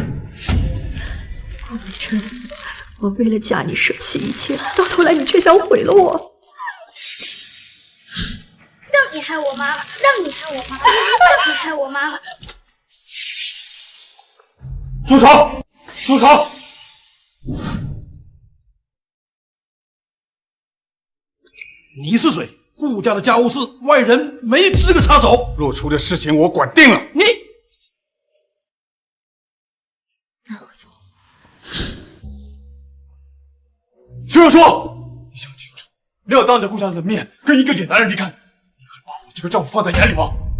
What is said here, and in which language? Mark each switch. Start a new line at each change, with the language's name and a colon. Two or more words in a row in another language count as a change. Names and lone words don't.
Chinese: 北辰，我為了嫁你捨棄一切，到頭來你卻想毀了我。讓你害我媽媽，讓你害我媽媽，讓你害我媽媽！住手！住手！你是谁？顧家的家務事，外人沒資格插手。若初的事情我管定了。你讓我走。徐若初，你想清楚，你要当着顧家的面跟一个野男人離開，你還把我這個丈夫放在眼裡嗎？